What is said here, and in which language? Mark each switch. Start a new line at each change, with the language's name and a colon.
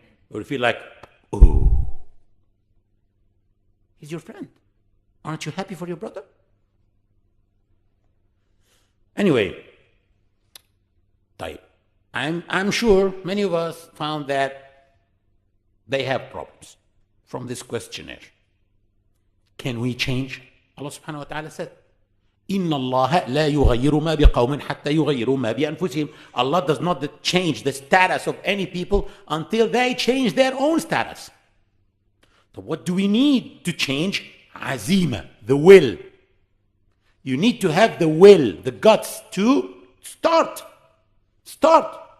English: Or you feel like, oh, he's your friend. Aren't you happy for your brother? Anyway, I'm sure many of us found that they have problems from this questionnaire. Can we change? Allah subhanahu wa ta'ala said,
Arabic: إِنَّ اللَّهَ لَا يُغَيِّرُ مَا بِقَوْمٍ حَتَّى يُغَيِّرُوا مَا بِأَنفُسِهِمْ.
English: Allah does not change the status of any people until they change their own status. So what do we need to change? Azima, the will. You need to have the will, the guts to start. Start.